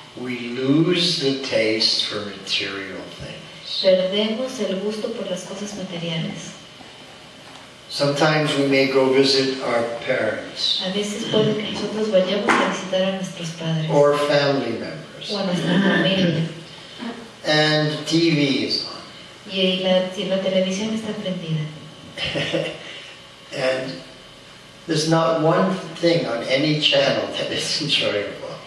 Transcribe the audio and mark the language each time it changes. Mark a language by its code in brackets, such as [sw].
[en] We lose the taste for material things. [es] Perdemos el gusto por las cosas materiales. [en] Sometimes we may go visit our parents [es] A veces puede que nosotros vayamos a visitar a nuestros padres [en] or family members, [es] o a nuestra familia [en] and TV is on. [es] y la televisión está prendida. [en] And there's not one thing on any channel that is enjoyable.